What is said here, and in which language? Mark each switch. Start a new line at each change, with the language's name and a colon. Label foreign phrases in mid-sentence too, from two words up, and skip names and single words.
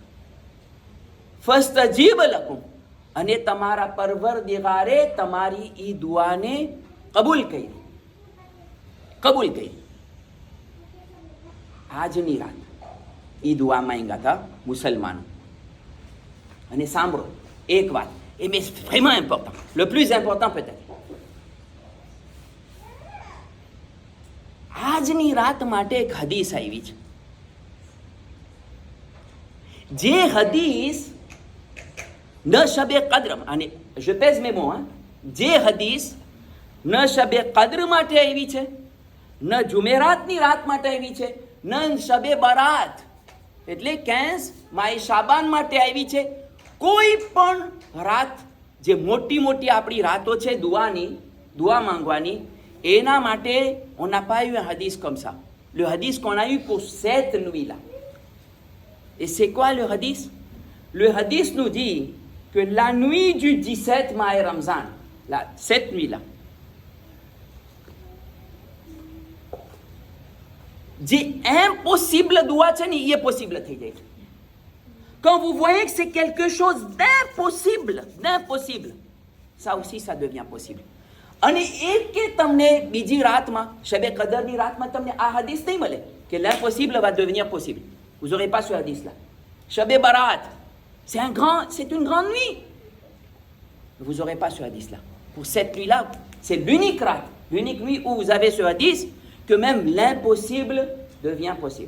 Arabic: فاستجاب لكم,
Gujarati: અને તમારા પરવરદિગારે તમારી ઈ દુઆને કબૂલ કરી. આજની રાત ઈ દુઆ માંગ્યા હતા મુસલમાનો. અને સાંભળો એક વાત,
French: et mais c'est vraiment important, le plus important peut-être.
Gujarati: આજની રાત માટે એક હદીસ આવી છે. જે હદીસ ન શબે કદ્ર, અને
French: je pèse mes mots,
Gujarati: જે હદીસ ન શબે કદ્ર માટે આવી છે, ન જુમેરાતની રાત માટે આવી છે, ન શબે બરાત એટલે 15 માય શાબાન માટે આવી છે. કોઈ પણ રાત જે મોટી મોટી આપણી રાતો છે દુઆની, દુઆ માંગવાની, એના માટે
French: on n'a pas eu un hadith comme ça. Le hadith qu'on a eu pour cette nuit-là. Et c'est quoi le hadith? Le hadith nous dit que la nuit du 17 Maï Ramzan, cette nuit-là,
Gujarati: જે impossible દુઆ છે ને એ possible થઈ જાય.
French: Quand vous voyez que c'est quelque chose d'impossible, ça aussi ça devient possible.
Gujarati: અને એક કે તમને બીજી રાતમાં, શબે કદરની રાતમાં તમને આ હદીસ નહીં મળે કે
French: l'impossible va devenir possible. Vous n'aurez pas ce hadith là. Shab-e Barat, c'est une grande nuit. vous n'aurez pas ce hadith-là. Pour cette nuit-là, c'est l'unique nuit où vous avez ce hadith, que même l'impossible devient possible.